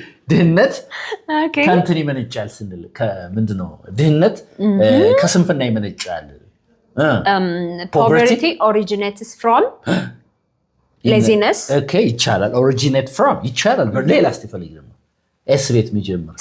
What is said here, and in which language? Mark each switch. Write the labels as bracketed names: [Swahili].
[Amharic] ድህነት ከእንትን ይመነጫል ስንል ከምንድን ነው? ድህነት ከስንፍና ይመነጫል። [English] Poverty originates from laziness. [Amharic] Okay, ይቻላል። [English] Originate from [Amharic] ይቻላል። ሌላ እስቲ ፈልግ ደግሞ ኤስ ቤት የሚጀምር